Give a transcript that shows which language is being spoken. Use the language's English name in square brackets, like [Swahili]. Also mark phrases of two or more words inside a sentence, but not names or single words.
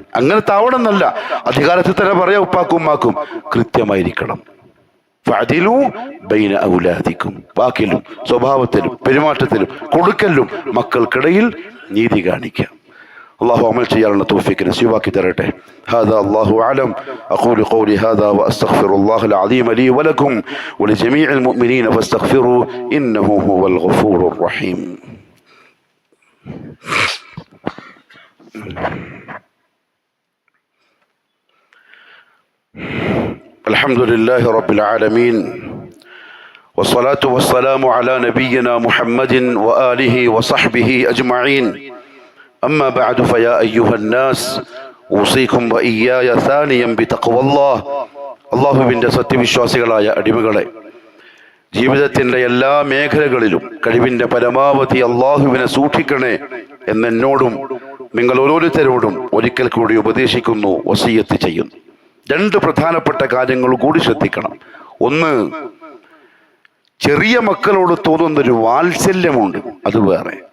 [Malayalam] അങ്ങനെ താവണമെന്നല്ല, അധികാരത്തിൽ തന്നെ പറയാം, ഉപ്പാക്കും ഉമ്മാക്കും കൃത്യമായിരിക്കണം. [Arabic] فاعدلوا بين أولادكم, [Malayalam] വാക്കിലും സ്വഭാവത്തിലും പെരുമാറ്റത്തിലും കൊടുക്കലും മക്കൾക്കിടയിൽ നീതി കാണിക്കാം. അള്ളാഹു അമൽ ചെയ്യാനുള്ള തൗഫീഖ് നസീബാക്കി തരട്ടെ. [Arabic] هذا الله أعلم. أقول قولي هذا وأستغفر الله العظيم لي ولكم ولجميع المؤمنين فاستغفروا إنه هو الغفور الرحيم. الحمد لله رب العالمين والصلاة والسلام على نبينا محمد وآله وصحبه أجمعين. أما بعد فيا أيها الناس أوصيكم وإياي ثانيا بتقوى الله. [Malayalam] അള്ളാഹുവിൻ്റെ സത്യവിശ്വാസികളായ അടിമകളെ, ജീവിതത്തിൻ്റെ എല്ലാ മേഖലകളിലും കഴിവിൻ്റെ പരമാവധി അള്ളാഹുവിനെ സൂക്ഷിക്കണേ എന്നെന്നോടും നിങ്ങൾ ഓരോരുത്തരോടും ഒരിക്കൽ കൂടി ഉപദേശിക്കുന്നു, വസിയ്യത്ത് ചെയ്യുന്നു. രണ്ട് പ്രധാനപ്പെട്ട കാര്യങ്ങൾ കൂടി ശ്രദ്ധിക്കണം. ഒന്ന്, ചെറിയ മക്കളോട് തോന്നുന്നൊരു വാത്സല്യമുണ്ട്, അത് വേറെ.